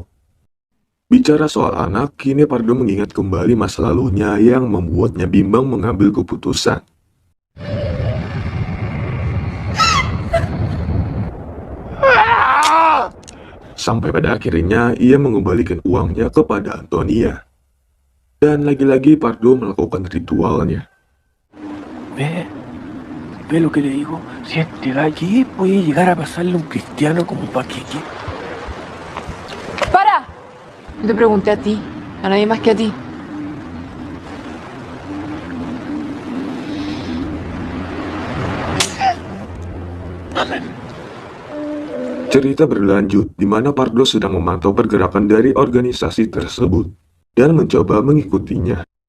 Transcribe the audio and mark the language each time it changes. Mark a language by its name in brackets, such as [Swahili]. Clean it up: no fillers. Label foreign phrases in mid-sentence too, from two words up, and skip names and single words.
[Indonesian] Bicara soal anak, kini Pardo mengingat kembali masa lalunya yang membuatnya bimbang mengambil keputusan. Sampai pada akhirnya ia mengembalikan uangnya kepada Antonia. Dan lagi-lagi Pardo melakukan ritualnya. [Spanish] Ve lo que le digo, si este de aquí puede llegar a pasarle un cristiano como un paquete. ¡Para! No te pregunté a ti, a nadie más que a ti. [Indonesian] Cerita berlanjut di mana Pardo sedang memantau pergerakan dari organisasi tersebut dan mencoba mengikutinya.